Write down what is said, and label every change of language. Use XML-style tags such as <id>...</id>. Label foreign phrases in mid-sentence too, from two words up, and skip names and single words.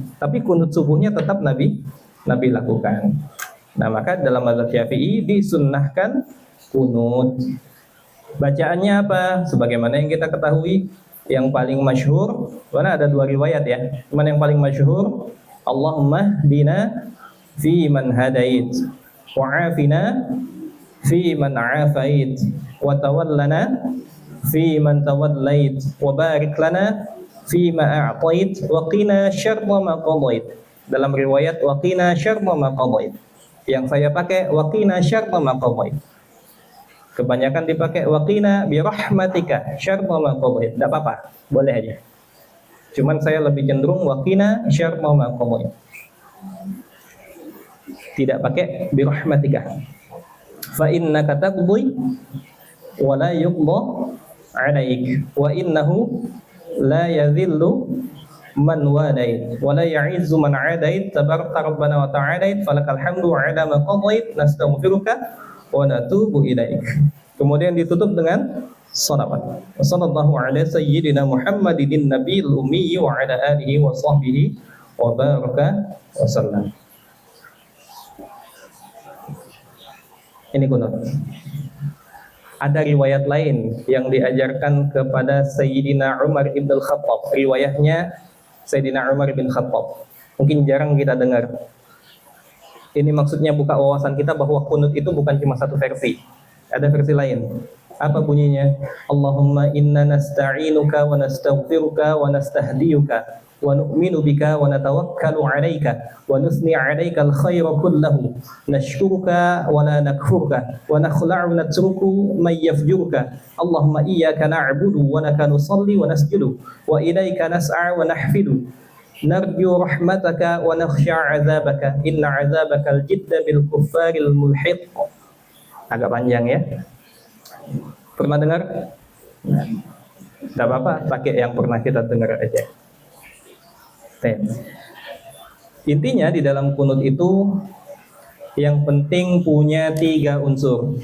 <id>Tapi kunut subuhnya tetap Nabi lakukan. Nah, maka dalam mazhab Syafi'i disunnahkan kunut. Bacaannya apa? Sebagaimana yang kita ketahui, yang paling masyhur, karena ada dua riwayat ya. Cuman yang paling masyhur,</id> <ar>اللهم اهدنا في من هديت وعافنا في من عافيت وتولنا في من توليت وبارك لنا في ما أعطيت وقنا شر ما قضيت.</ar> <id>Dalam riwayat</id> <ar>وقنا شر ما قضيت.</ar> <id>Yang saya pakai</id> <ar>وقنا شر ما قضيت.</ar> <id>Kebanyakan dipakai</id> <ar>وقنا برحمتك شر ما قضيت.</ar> <id>Enggak apa-apa, boleh aja. Cuman saya lebih cenderung</id> <ar>وقنا شر ما قضيت.</ar> <id>Tidak pakai</id> <ar>برحمتك. فإنك تقضي ولا يقضى عليك وإنه لا يذل من واليت ولا يعز من عاديت تبارك ربنا وتعالى فلك الحمد على ما قضيت نستغفرك ونتوب إليك.</ar> <id>Kemudian ditutup dengan salawat.</id> <ar>وصلى الله على سيدنا محمد النبي الأمي وعلى آله وصحبه وبارك وسلم.</ar> <id>Ini kunut. Ada riwayat lain yang diajarkan kepada Sayyidina Umar ibn al-Khattab. Riwayatnya Sayyidina Umar ibn Khattab. Mungkin jarang kita dengar. Ini maksudnya buka wawasan kita bahwa kunut itu bukan cuma satu versi. Ada versi lain. Apa bunyinya?</id> <ar>اللهم إنا نستعينك ونستغفرك ونستهديك ونؤمن بك ونتوكل عليك ونثني عليك الخير كله نشكرك ولا نكفرك ونخلع نترك من يفجرك اللهم إياك نعبد ولك نصلي ونسجد وإليك نسعى ونحفد نرجو رحمتك ونخشى عذابك إن عذابك الجد بالكفار ملحق.</ar> <id>Agak panjang ya. Pernah dengar? Tidak apa-apa, pakai yang pernah kita dengar aja. Intinya di dalam kunut itu yang penting punya 3 unsur.</id>